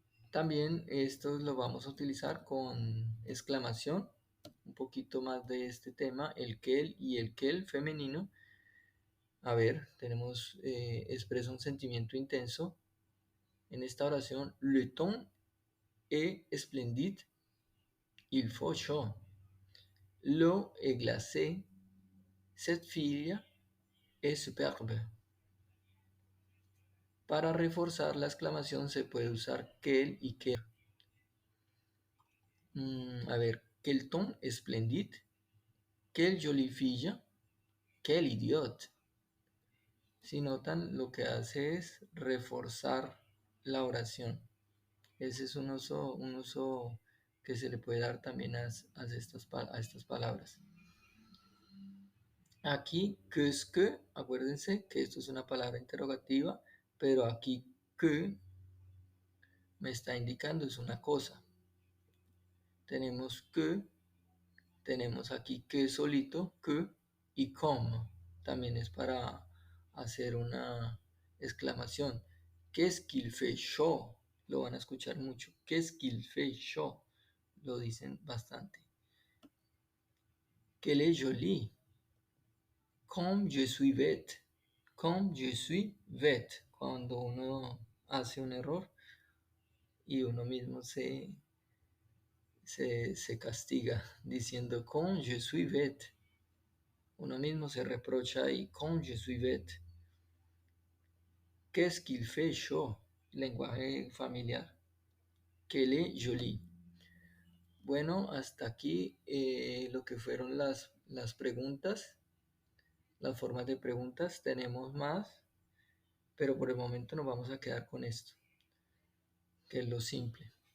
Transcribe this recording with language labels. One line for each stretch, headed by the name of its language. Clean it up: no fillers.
Spanish: También esto lo vamos a utilizar con exclamación. Un poquito más de este tema, el quel y el quel femenino. A ver, tenemos expresa un sentimiento intenso. En esta oración,
French: le temps est splendide, il faut chaud. L'eau est glacée, cette fille est superbe.
Spanish: Para reforzar la exclamación se puede usar quel y quel. A ver,
French: quel ton splendide, quelle jolie fille, quel idiot.
Spanish: Si notan, lo que hace es reforzar la oración. Ese es un uso que se le puede dar también a estas palabras. Aquí, que es que, acuérdense que esto es una palabra interrogativa, pero aquí que me está indicando es una cosa. Tenemos aquí que solito, que y como. También es para hacer una exclamación.
French: Qu'est-ce qu'il fait chaud?
Spanish: Lo van a escuchar mucho.
French: Qu'est-ce qu'il fait chaud?
Spanish: Lo dicen bastante.
French: Qu'elle est jolie. Comme je suis bête. Comme je suis bête.
Spanish: Cuando uno hace un error y uno mismo se castiga diciendo
French: comme je suis bête.
Spanish: Uno mismo se reprocha ahí,
French: comme je suis bête. Qu'est-ce qu'il fait chaud?
Spanish: Lenguaje familiar.
French: Qu'elle est jolie.
Spanish: Bueno, hasta aquí lo que fueron las preguntas, las formas de preguntas. Tenemos más, pero por el momento nos vamos a quedar con esto, que es lo simple.